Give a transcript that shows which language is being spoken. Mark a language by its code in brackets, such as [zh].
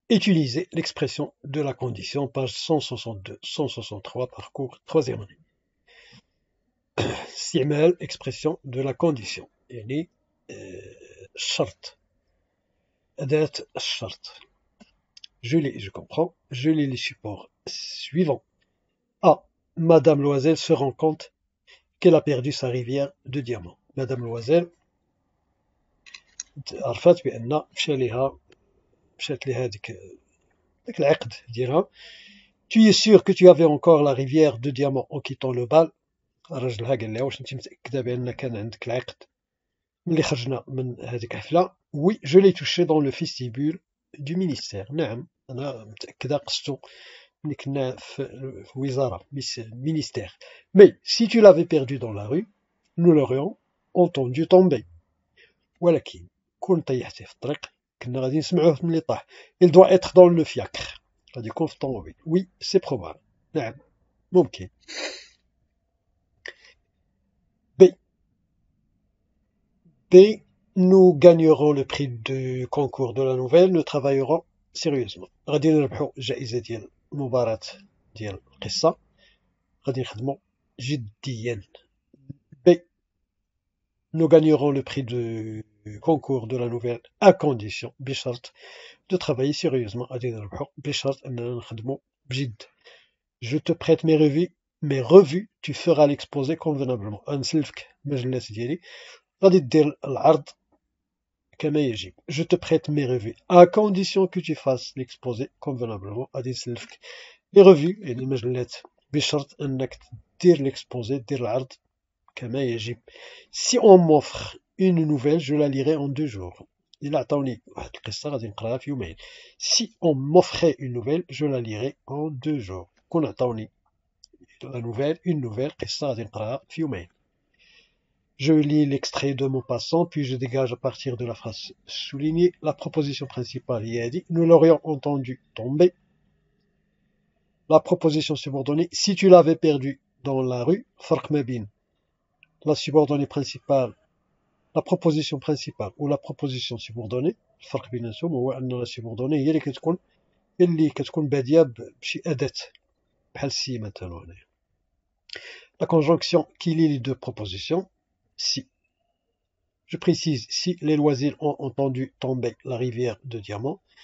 [fr] Utilisez l'expression de la condition, page 162-163, parcours 3e année. [ar] استعمال [fr] expression de la condition [ar] يعني الشرط أداة الشرط. [fr] Je comprends. Je lis les supports suivants. A. Madame Loisel se rend compte qu'elle a perdu sa rivière de diamants. [ar] Madame Loisel عرفت بأن مشات لها ديك العقد ديالها. [fr] Tu es sûr que tu avais encore la rivière de diamants en quittant le bal. [ar] راجلها قال لها واش انت متأكدة بأن كان عندك العقد ملي خرجنا من هذيك الحفلة. [fr] Oui, je l'ai touché dans le vestibule du ministère. [ar] نعم أنا متأكدة قصتو ملي كنا في الوزارة ministère. [fr] Mais si tu l'avais perdu dans la rue, nous l'aurions entendu tomber. [ar] ولكن كون طيحتيه في الطريق كنا غادي نسمعوه ملي طاح. [fr] Il doit être dans le fiacre. [ar] غادي يكون في الطوموبيل. [fr] Oui, c'est probable. [ar] نعم ممكن. [fr] B. Nous gagnerons le prix du concours de la nouvelle. Nous travaillerons sérieusement. [ar] غادي نربحوا الجائزة ديال المباراة ديال القصة. غادي نخدموا جديا. B. [fr] Nous gagnerons le prix du concours de la nouvelle à condition [ar] بشرط [fr] de travailler sérieusement. [ar] غادي نربحوا بشرط أننا نخدموا بجد. [fr] Je te prête mes revues, tu feras l'exposé convenablement. [ar] غنسلفك المجلات ديالي غادي دير العرض كما يجب. [fr] Je te prête mes revues à condition que tu fasses l'exposé convenablement. [ar] غادي نسلفك [fr] les revues [ar] يعني المجلات بشرط أنك دير l'exposé دير العرض كما يجب. [fr] Si on m'offre une nouvelle, je la lirai en 2 jours. [ar] إلا عطاوني واحد القصة غادي نقراها في يومين. [fr] Si on m'offrait une nouvelle, je la lirai en 2 jours. [ar] كون عطاوني [fr] la nouvelle, une nouvelle [ar] قصة غادي نقراها في يومين. [fr] Je lis l'extrait de Maupassant, puis je dégage à partir de la phrase soulignée la proposition principale. Il a dit, nous l'aurions entendu tomber. La proposition subordonnée, si tu l'avais perdu dans la rue, [ar] فرق ما بين [fr] la subordonnée principale, la proposition principale ou la proposition subordonnée. [ar] الفرق بيناتهم هو أن la subordonnée هي اللي كتكون بادية بشي أداة بحال سي مثلا هنايا. [fr] La conjonction qui lie les deux propositions. Si. Je précise, si les loisirs ont entendu tomber la rivière de diamants.